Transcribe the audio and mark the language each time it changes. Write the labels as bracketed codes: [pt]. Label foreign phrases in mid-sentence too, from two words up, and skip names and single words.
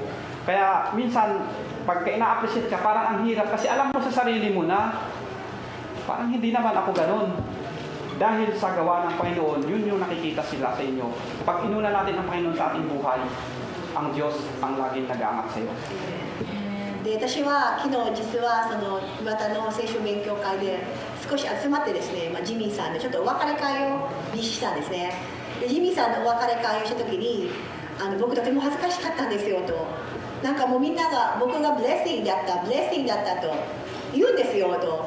[tl] Kaya minsan, pagka ina-appreciate ka, parang ang hirap kasi alam mo sa sarili mo na parang hindi naman ako ganun. Dahil sa gawa ng Panginoon, yun yung nakikita sila sa inyo. Pag inuna natin ang Panginoon sa ating buhay, ang Diyos ang laging nag-aangat sa iyo. [ja] で私は昨日実はその岩田の聖書勉強会で少し集まってですね、ジミーさんでちょっとお別れ会を実施したんですね。でジミーさんのお別れ会をした時に僕とても恥ずかしかったんですよと、なんかもうみんなが僕がブレッシングだったと言うんですよと。